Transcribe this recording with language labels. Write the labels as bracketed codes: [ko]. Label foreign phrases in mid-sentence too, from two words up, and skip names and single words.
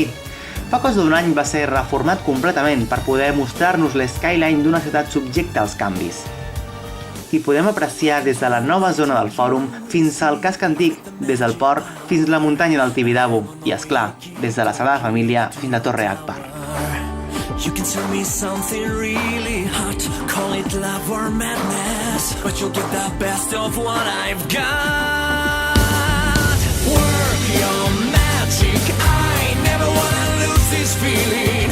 [ca] Fa cosa d'un any va ser reformat completament per poder mostrar-nos l'skyline d'una ciutat subjecta als canvis. Hi podem apreciar des de la nova zona del Fòrum fins al casc antic, des del port fins a la muntanya del Tibidabo i, esclar, des de la Sagrada Família fins a Torre Akbar. [en] You can tell me something really hot, call it love or madness, but you'll get the best of what I've got. Work your magic, I never wanna lose this feeling.